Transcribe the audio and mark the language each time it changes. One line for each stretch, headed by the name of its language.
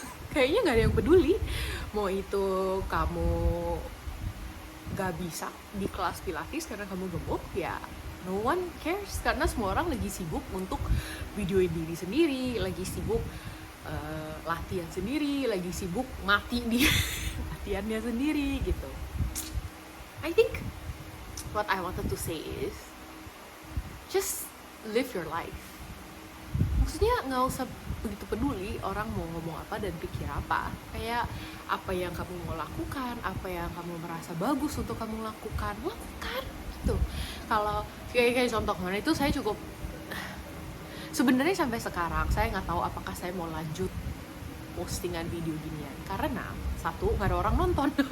Indonesian: Kayaknya nggak ada yang peduli. Mau itu kamu gak bisa di kelas pilates karena kamu gemuk, ya
English: no one cares,
Indonesian: karena semua orang lagi sibuk untuk videoin diri sendiri, lagi sibuk latihan sendiri, lagi sibuk mati di latihannya sendiri gitu.
English: I think what I wanted to say is just live your life.
Indonesian: Maksudnya nggak usah begitu peduli orang mau ngomong apa dan pikir apa. Kayak apa yang kamu mau lakukan, apa yang kamu merasa bagus untuk kamu lakukan gitu. Kalau kayak contoh kemarin itu saya cukup sebenarnya sampai sekarang saya nggak tahu apakah saya mau lanjut postingan video ginian, karena satu nggak ada orang nonton.